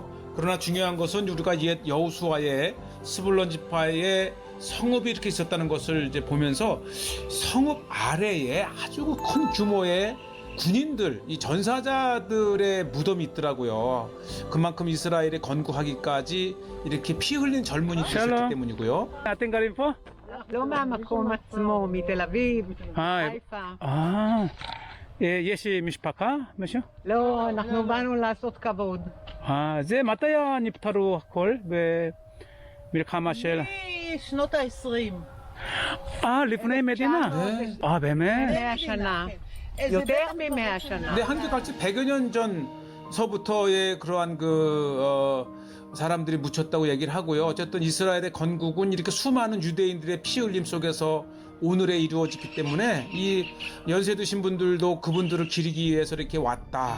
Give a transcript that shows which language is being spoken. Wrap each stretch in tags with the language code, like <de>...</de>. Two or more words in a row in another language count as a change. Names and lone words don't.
<ko>그러나 중요한 것은 우리가 옛 여호수아의 스불론 지파의 성읍이 이렇게 있었다는 것을 이제 보면서 성읍 아래에 아주 큰 규모의 군인들, 이 전사자들의 무덤이 있더라고요. 그만큼 이스라엘에 건국하기까지 이렇게 피 흘린 젊은이들이 있었기 때문이고요.</ko> <he>אתם גרים פה? לא מהמקום עצמו, מתל אביב, חיפה. יש משפחה? משהו? לא, אנחנו באנו לעשות כבוד. זה מתי נפטרו הכל במלחמה של... משנות ה-20. לפני מדינה? באמת? 100 שנה. יותר מ-100 שנה.</he> <ko>근데 한결같이 100여 년 전서부터의 그러한 사람들이 묻혔다고 얘기를 하고요. 어쨌든 이스라엘의 건국은 이렇게 수많은 유대인들의 피 흘림 속에서 오늘에 이루어졌기 때문에 이 연세 드신 분들도 그분들을 기리기 위해서 이렇게 왔다.</ko>